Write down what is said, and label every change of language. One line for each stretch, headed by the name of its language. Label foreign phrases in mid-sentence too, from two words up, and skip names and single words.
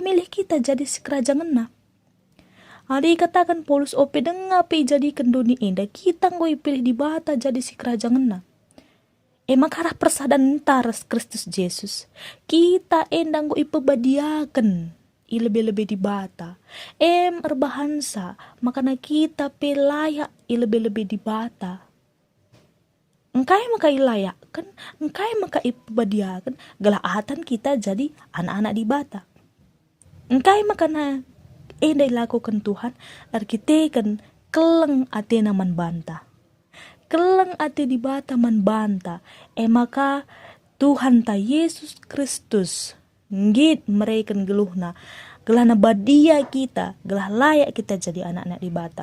Batak Karo: milih kita jadi si kerajaan na adi katakan Paulus ope denga pe jadi kendoni enda kita nggo ipilih di bata jadi si kerajaan na maka arah persadan taras Kristus Yesus kita enda nggo ipebadiakan ilebe-lebe di bata erbahansa makana kita pe layak ilebe-lebe di bata engkai maka ilayakan, engkai maka ipebadiakan, galaatan kita jadi anak-anak di bata. Engkai maka na dilakukan Tuhan, kita kan keleng atena man banta. kelang ate di bata man banta, maka Tuhan ta Yesus Kristus ngit mereka geluhna, gelana badia kita, gelah layak kita jadi anak-anak di bata.